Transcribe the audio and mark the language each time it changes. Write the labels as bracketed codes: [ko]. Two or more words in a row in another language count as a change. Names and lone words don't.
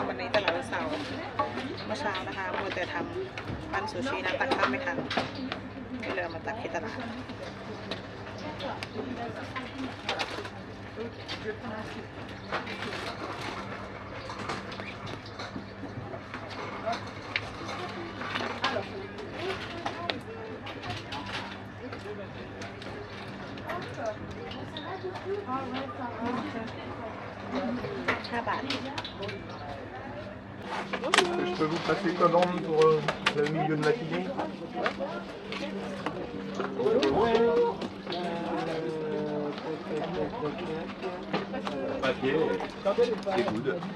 [th] วันนี้ตลาดวันเสาร์เมื่อเช้านะคะมัวแต่ทำปั้นซูชินะตักข้าวไม่ทันก็เลยมาตักที่ตลาด5 บาท [fr] Je peux vous passer commande pour le milieu de matinée? Papier, c'est good.